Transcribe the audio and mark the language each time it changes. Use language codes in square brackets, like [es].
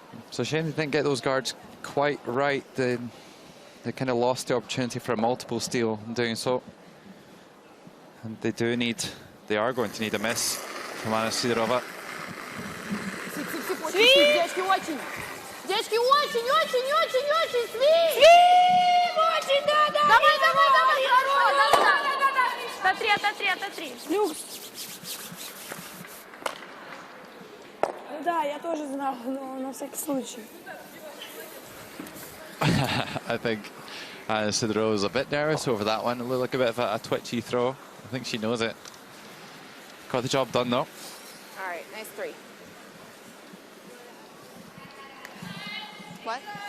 [en] So shame they didn't get those guards quite right. They kind of lost the opportunity for a multiple steal in doing so. And they are going to need a miss from Anna Sidorova. [ru] Девочки, очень. Девочки, очень, очень, очень, очень. Свим! Очень, да. Давай, хорош. Ототри. Люкс. Ну да, я тоже знала, но на всякий случай. [en] I think Anna Sidorova was a bit nervous over that one. It looked like a bit of a twitchy throw. I think she knows it. Got the job done though. All right, nice 3. What?